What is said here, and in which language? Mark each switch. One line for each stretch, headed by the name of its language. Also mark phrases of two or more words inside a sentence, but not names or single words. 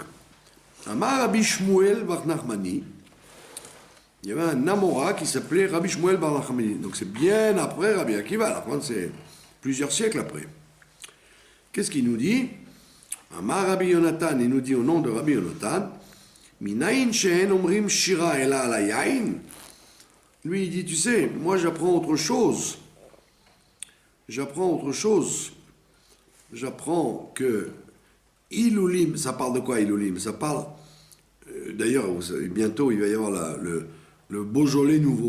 French: Amar Rabbi Shmuel bar Nachmani, il y avait un Amora qui s'appelait Rabbi Shmuel bar Nachmani. Donc c'est bien après Rabbi Akiva, là, c'est plusieurs siècles après. Qu'est-ce qu'il nous dit? Amar Rabbi Yonatan, il nous dit au nom de Rabbi Yonatan,
Hebrew: מניין שאין אומרים שירה אלא על היין.
French: Lui, il dit, tu sais, moi j'apprends autre chose. J'apprends que Ilulim, ça parle de quoi Ilulim? Ça parle, d'ailleurs, vous savez, bientôt il va y avoir le Beaujolais nouveau.